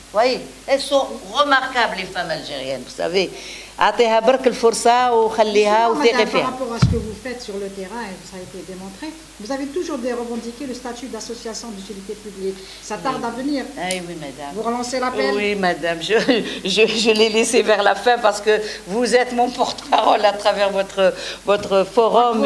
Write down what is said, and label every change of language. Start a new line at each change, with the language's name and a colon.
French: Vous voyez, elles sont remarquables, les femmes algériennes, vous savez.
Arabic: أعطيها برك الفرصة وخليها وثقي فيها.
French: Par rapport à ce que vous faites sur le terrain, et ça a été démontré, vous avez toujours revendiqué le statut d'association d'utilité publique. Ça tarde à venir. Oui, madame. Vous relancez l'appel? Oui, madame. Je l'ai laissé vers la fin parce que vous êtes mon porte-parole à travers votre forum.